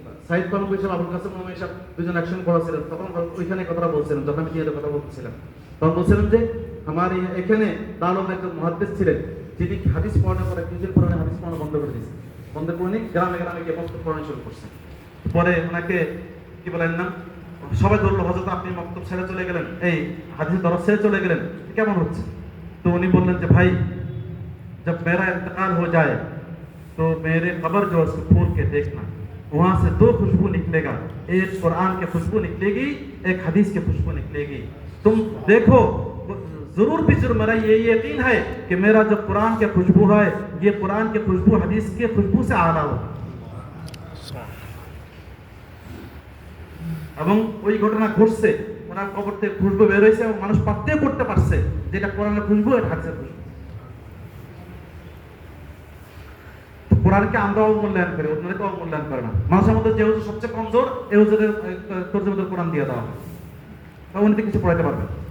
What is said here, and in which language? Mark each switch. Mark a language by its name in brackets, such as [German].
[Bangla] সাইদ কলম সাহেব আবুল কাসেম মোহাম্মদ সাহেব দুজন একসঙ্গে পড়াছিলেন, তখন ওইখানে কথাটা বলছিলেন, যখন আমি নিয়ে কথা বলছিলাম, তখন বলছিলেন যে আমার এখানে দারুল একজন মুহাদ্দিস ছিলেন, যিনি হাদিস পড়ানোর পরে কিছুদিন পরে হাদিস পড়ানো বন্ধ করে দিয়েছেন, বন্ধ করে নিয়ে গ্রামে গ্রামে গিয়ে মক্তব পড়ানো শুরু করছেন। পরে ওনাকে কি বলেন না, সবাই ধরলো হযরত আপনি মক্তব ছেড়ে চলে গেলেন, এই হাদিস দরস ছেড়ে চলে গেলেন, কেমন হচ্ছে? তো উনি বললেন যে ভাই, [Hindi] जब मेरा इंतकाल हो जाए तो मेरे कब्र जो उसको खोल के देखना, वहां से दो खुशबू निकलेगा, एक कुरान की खुशबू निकलेगी, एक हदीस की खुशबू निकलेगी। तुम देखो, जरूर भी जरूर मेरा ये यकीन है कि मेरा जो कुरान की खुशबू है, ये कुरान की खुशबू हदीस की खुशबू से आला हो। [Bangla] এবং ওই ঘটনা ঘটছে, ওনার কবর থেকে খুশবু বের হয়েছে এবং মানুষ পাত্তে করতে পারছে যেটা কোরআনের খুশবু, এটা হাদিসের খুশবু। কোরআনকে আমরাও মূল্যায়ন করি, অন্যরাও মূল্যায়ন করে না। মানুষের মধ্যে যে হুজুর সবচেয়ে কমজোর, এই হুজুরের তরজমাতে কোরআন দিয়ে দেওয়া হয়, উনি তো কিছু পড়াইতে পারবেন।